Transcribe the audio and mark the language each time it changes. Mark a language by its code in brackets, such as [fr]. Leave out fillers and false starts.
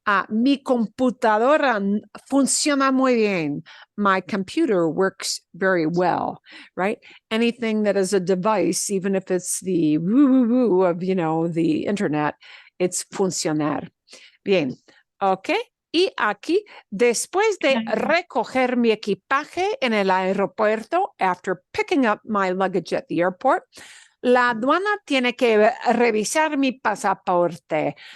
[es] Mi computadora funciona muy bien. [en] My computer works very well, right? Anything that is a device, even if it's the woo-woo-woo of, the internet, it's funcionar. [es] Bien, ok. Y aquí, después de recoger mi equipaje en el aeropuerto, [en] after picking up my luggage at the airport, [es] la aduana tiene que revisar mi pasaporte.